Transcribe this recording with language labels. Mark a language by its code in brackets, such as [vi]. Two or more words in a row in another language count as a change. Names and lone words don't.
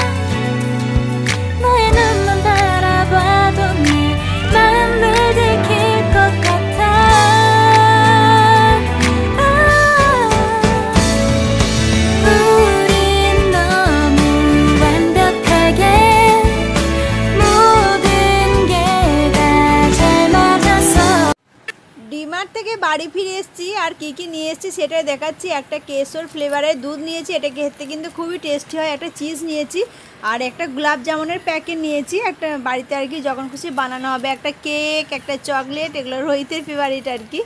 [ko] 너의 눈만 바라봐도 내 마음을 들킬 것 같아 우린 너무 완벽하게 모든 게 다 잘 맞아서 [bn] ডিমার্ট থেকে বাড়ি ফিরে এসেছি আর কি কি নিয়ে এসেছি সেটাই দেখাচ্ছি। একটা কেশর ফ্লেভারের দুধ নিয়েছি, এটা খেতে কিন্তু খুবই টেস্টি হয়। একটা চিজ নিয়েছি আর একটা গোলাপ জামুনের প্যাকেট নিয়েছি, একটা বাড়িতে আর কি যখন খুশি বানানো হবে। একটা কেক, একটা চকলেট, এগুলো রোহিতের ফেভারিট আর কি।